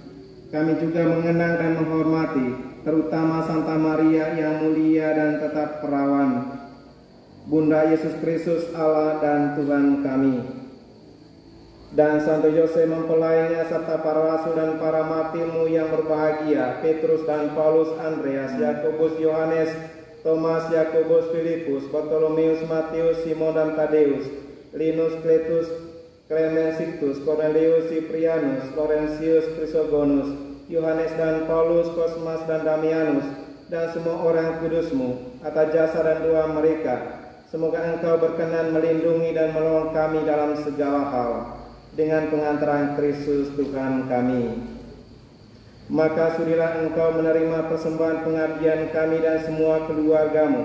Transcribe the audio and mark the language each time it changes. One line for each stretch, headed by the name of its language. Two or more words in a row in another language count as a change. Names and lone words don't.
Indonesian: Kami juga mengenang dan menghormati, terutama Santa Maria yang mulia dan tetap perawan, Bunda Yesus Kristus Allah dan Tuhan kami. Dan Santo Yosef mempelainya, serta para rasul dan para martirmu yang berbahagia, Petrus dan Paulus, Andreas, Yakobus, Yohanes, Thomas, Yakobus, Filipus, Bartolomeus, Matius, Simon dan Tadeus, Linus, Kletus, Clemens, Sictus, Cornelius, Cyprianus, Laurentius, Chrysogonus, Yohanes dan Paulus, Cosmas dan Damianus, dan semua orang kudusmu, atas jasa dan doa mereka. Semoga engkau berkenan melindungi dan menolong kami dalam segala hal, dengan pengantaran Kristus Tuhan kami. Maka sudilah engkau menerima persembahan pengabdian kami dan semua keluargamu.